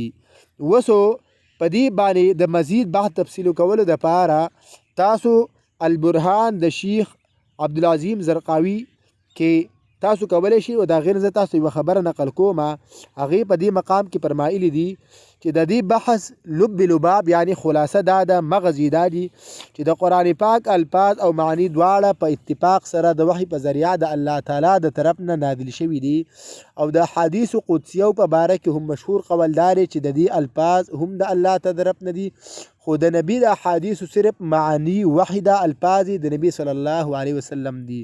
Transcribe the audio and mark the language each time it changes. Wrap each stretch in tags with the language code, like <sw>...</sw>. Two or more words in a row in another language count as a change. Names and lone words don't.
<ps>وسو په دې باندې د مزید بحث تفصیل کولو دپاره تاسو البرهان د شیخ عبدالعظیم زرقاوي کې تاسو کولی شئ او د هغې نه زه تاسو یوه خبره نقل کوم. هغې په دې مقام کې فرمایلي دي چې د دې بحث لب لباب یعنی خلاصه دا د مغز دا دي چې د قرآن پاک الفاظ او معنی دواړه په اتفاق سره د وحی په ذریعه د</ps> <ar>الله تعالی</ar> <ps>د طرف نه نازل شوي دي. او د حدیث قدسیو په باره کې هم مشهور قول دا دی چې د دې الفاظ هم د الله ته طرف نه دي، خو د نبی د احادیثو صرف معنی وحیده الفاظ د نبی</ps> <ar>صلی الله علیه وسلم</ar> <ps>دي.</ps>